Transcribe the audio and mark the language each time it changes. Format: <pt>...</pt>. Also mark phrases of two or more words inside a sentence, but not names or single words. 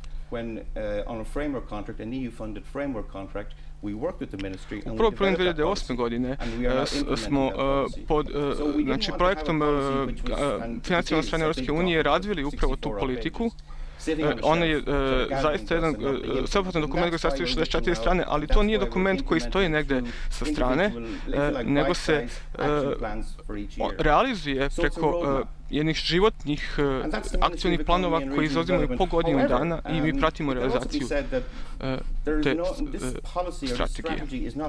<en>when on a framework contract, an EU-funded framework contract, we worked with the ministry and</en> <sr>Upravo 2008. godine smo pod projektom financiranog strane Europske unije razvili upravo tu politiku. Ona je zaista jedan sveobuhvatan dokument koji sastoji 64 strane, ali to nije dokument koji stoji negde sa strane, nego se realizuje preko jednih životnih akcionih planova koji zauzimaju po godinu dana i mi pratimo realizaciju te strategije.</sr>